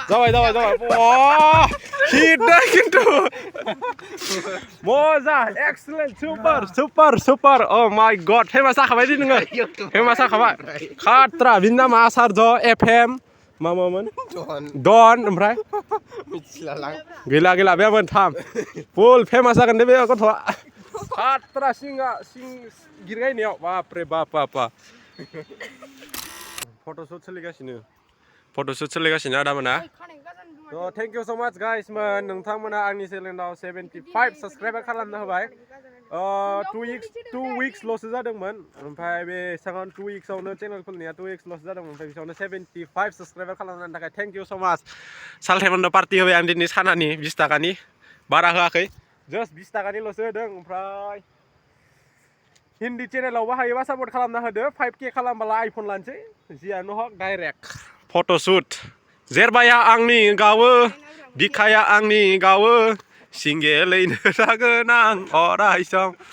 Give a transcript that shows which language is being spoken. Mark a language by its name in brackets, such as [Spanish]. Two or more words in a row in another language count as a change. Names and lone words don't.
[Bodo] जाबाय हिट दा खिन्थु मजा एक्सेलेन्ट सुपार [English] oh my god [Bodo] फेमास जाखाबाय दे नोङो फेमास जाखाबाय खात्रा बिनि नामा आसार्य FM मामोन डन ओमफ्राय गैला बे मोनथाम फुल फेमास जागोन दे बे गथ'आ खात्रा गिर गायनायाव बापरे बाप [English] फट'शुट सोलिगासिनो आदा मोना So thank you so much guys man [Bodo] नोंथांमोना आंनि चेनेलाव 75 साबस्क्राइबार खालामना होबाय 2 weeks ल'सो जादोंमोन ओमफ्राय बे सागान 2 weeks आवनो चेनेल खुलिनाया 2 weeks ल'सो जादोंमोन ओमफ्राय बिसावनो 75 साबस्क्राइबार खालामनायनि थाखाय [English] thank you so much [Bodo] सालथाइमोननो पार्टि होबाय आं दिनै सानानि 20 थाखानि बारा होआखै जास्ट 20 थाखानिल'सो होदों ओमफ्राय हिन्दी चेनेलावबो हायोबा सापर्ट खालामना होदो 5K खालामबोला आइफन लानोसै जियानो हक [English] direct photoshoot [Bodo] जेरबाया आंनि गावो बिखाया आंनि गावो सिंगेलैनो थागोन आं अराय सम